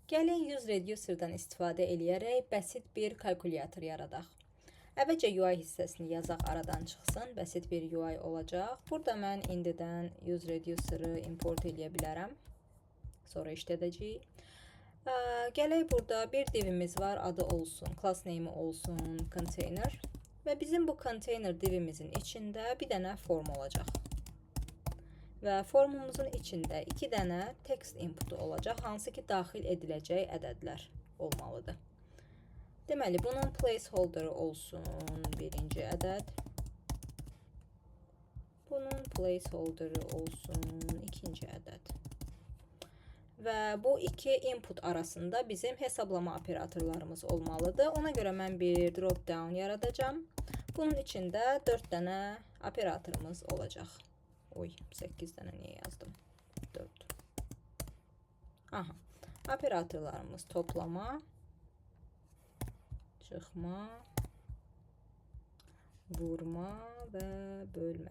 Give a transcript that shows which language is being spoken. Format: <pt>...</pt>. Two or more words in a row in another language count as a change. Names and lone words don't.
<az>Gəlin</az> <en>use reducer'dan</en> <az>istifadə eləyərək bəsit bir kalkulyator yaradaq. Əvvəlcə UI hissəsini yazaq, aradan çıxsın. Bəsit bir UI olacaq. Burada mən indidən</az> <en>use reducer'ı</en> <az>import eləyə bilərəm. Sonra işlədəcəyik. Gələk burada bir divimiz var, adı olsun,</az> <en>class name</en> <az>olsun container. Və bizim bu container divimizin içində bir dənə form olacaq. Və formumuzun içində 2 dənə text inputu olacaq, hansı ki daxil ediləcək ədədlər olmalıdır. Deməli, bunun placeholder'ı olsun birinci ədəd. Bunun placeholder'ı olsun ikinci ədəd. Və bu iki input arasında bizim hesablama operatorlarımız olmalıdır. Ona görə mən bir</az> <en>drop down</en> <az>yaradacağım. Bunun içində 4 dənə operatorumuz olacaq. Oy, 8 dənə niyə yazdım? 4. Aha. Operatorlarımız toplama, çıxma, vurma və bölmə.</az>